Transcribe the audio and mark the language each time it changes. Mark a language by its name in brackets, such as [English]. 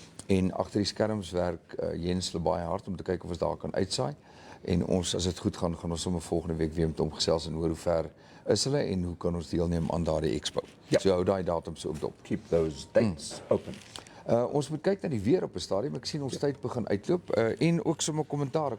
[Afrikaans] En agter die skerms werk Jens baie hard om te kyk of ons daar kan uitsaai. En ons, as dit goed gaan ons sommer volgende week weer met hom gesels en hoor hoe ver is hulle en hoe kan ons deelneem aan daardie expo. Ja. So hou daai datums ook dop. [English] Keep those dates open. [Afrikaans] Ons moet kyk na die weer op 'n stadium. Ek sien ons tyd begin uitloop en ook sommer kommentare.